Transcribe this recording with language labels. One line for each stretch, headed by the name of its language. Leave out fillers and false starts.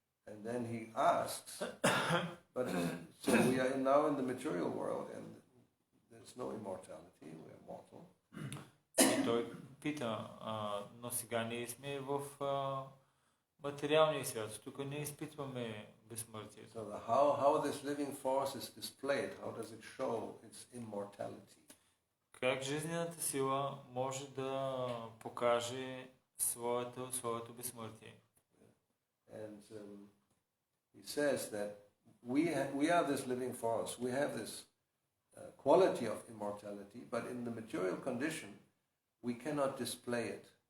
English: And then he asks, but so we are now in the material world and there's no immortality, we are mortal.
Bulgarian: И той пита, но сега ние сме в материалния свят, тук не изпитваме безсмъртието.
English: So how this living force is displayed, how does it show its immortality?
Bulgarian: Как жизнената сила може да покаже своето безсмъртие?
English: And he says that we are this living force. We have this quality of immortality, but in the material condition, we cannot display it.